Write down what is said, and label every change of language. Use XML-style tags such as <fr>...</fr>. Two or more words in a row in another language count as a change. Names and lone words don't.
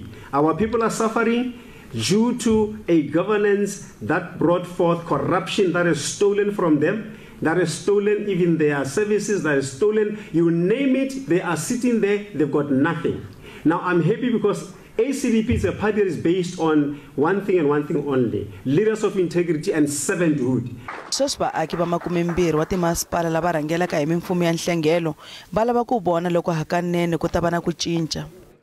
<en>Our people are suffering due to a governance that brought forth corruption that is stolen from them, that is stolen even their services, that is stolen, you name it, they are sitting there, they've got nothing. Now I'm happy because ACDP is a party that is based on one thing and one thing only: leaders of integrity and servanthood.</en> <ts>Sweswi vaaki va 20 wa timasipala lava rhangelaka hi mimfumo ya nhlengelo va lava ku vona loko hakanene ku ta va na ku cinca.</ts>